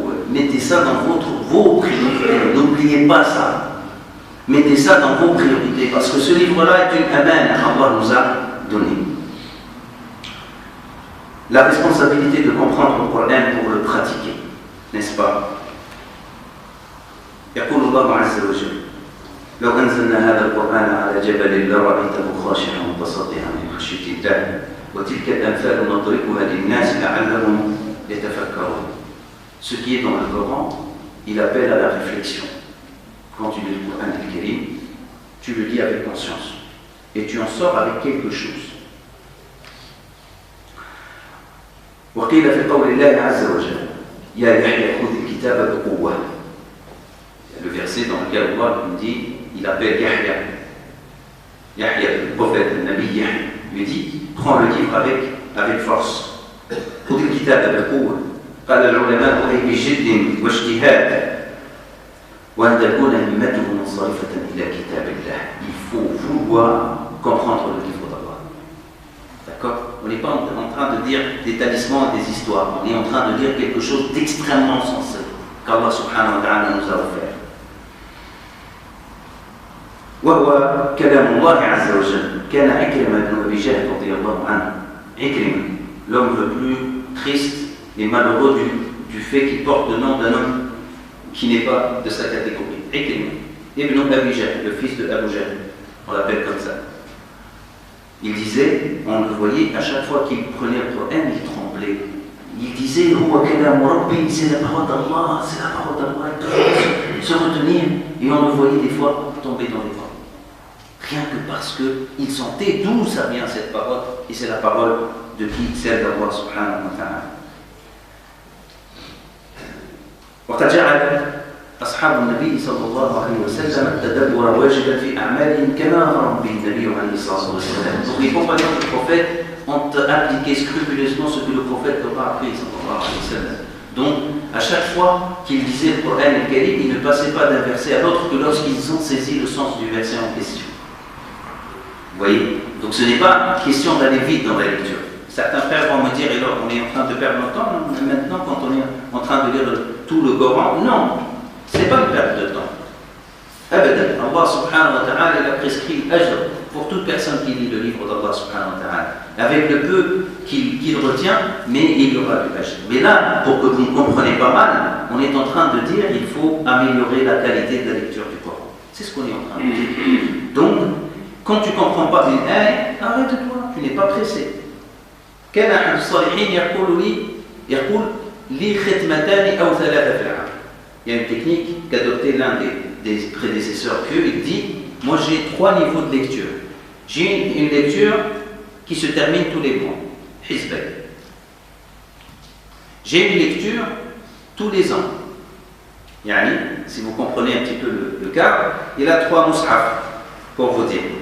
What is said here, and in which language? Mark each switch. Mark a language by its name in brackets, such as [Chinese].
[French] Mettez ça dans vos priorités. N'oubliez pas ça. Mettez ça dans vos priorités. Parce que ce livre-là est une amène qu'Allah nous a donnée. La responsabilité de comprendre le Coran pour le pratiquer, n'est-ce pas? [Arabic] يقول الله عز وجل لو أنزلنا هذا القرآن على جبل لرأيته خاشعا متصدعا من خشية الله وتلك الأمثال نضربها للناس لعلهم يتفكرون. [French] Ce qui est dans le Coran, il appelle à la réflexion. Quand tu lis le Coran al-Karim, tu le lis avec conscience et tu en sors avec quelque chose. [Arabic] وقيل في قول الله عز وجل يا يحيى خذ الكتاب بقوة. [French] Le verset dans lequel Allah dit, il appelle Yahya, le prophète, le Nabi Yahya, lui dit, prends le livre avec force. [Arabic] خذ الكتاب بقوة قال العلماء أي بجد واجتهاد وأن تكون همته منصرفة إلى كتاب الله. [French] Il faut vouloir comprendre le livre d'Allah. D'accord? On n'est pas en train de dire des talismans et des histoires. On est en train de dire quelque chose d'extrêmement sensé qu'Allah subhanahu wa ta'ala nous a offert. [Arabic] وهو كلام الله عز وجل. كان عكرمة بن أبي جهل رضي الله عنه. [French] عكرمة, l'homme le plus triste et malheureux du fait qu'il porte le nom d'un homme qui n'est pas de sa catégorie. Ikrimah ibn Abi Jahl, le fils de Abu Jahl, on l'appelle comme ça. Il disait, on le voyait, à chaque fois qu'il prenait le Coran, il tremblait. Il disait, c'est la parole d'Allah, c'est la parole d'Allah. Il devait se retenir, et on le voyait des fois tomber dans les bras. Rien que parce qu'il sentait d'où ça vient cette parole, et c'est la parole de qui? Celle d'Allah subhanahu wa ta'ala. [Arabic] وقد جعل أصحاب النبي صلى الله عليه وسلم التدبر واجبا في أعمالهم كما أمر به النبي عليه الصلاة والسلام. [French] Donc les compagnons du prophète ont appliqué scrupuleusement ce que le prophète leur a appris sallallahu alayhi wa sallam. Donc à chaque fois qu'ils lisaient le Coran al-Karim, ils ne passaient pas d'un verset à l'autre que lorsqu'ils ont saisi le sens du verset en question. Vous voyez? Donc ce n'est pas question d'aller vite dans la lecture. Certains frères vont me dire, et là on est en train de perdre notre temps maintenant quand on est en train de lire tout le Coran. Non, ce n'est pas une perte de temps. Abadan, Allah subhanahu wa ta'ala il a prescrit ajr pour toute personne qui lit le livre d'Allah subhanahu wa ta'ala. Avec le peu qu'il retient, mais il y aura du ajr. Mais là, pour que vous ne compreniez pas mal, on est en train de dire qu'il faut améliorer la qualité de la lecture du Coran. C'est ce qu'on est en train de dire. Donc, quand tu ne comprends pas une aie, arrête-toi, tu n'es pas pressé. [Arabic] كان أحد الصالحين يقول لي ختمتان أو ثلاثة في العام. [French] Il y a une technique qu'adoptait l'un des prédécesseurs pieux. Il dit, moi j'ai 3 niveaux de lecture. J'ai une lecture qui se termine tous les mois, Hizbay. J'ai une lecture tous les ans. Yani, si vous comprenez un petit peu le cas, il a 3 mushaf, pour vous dire.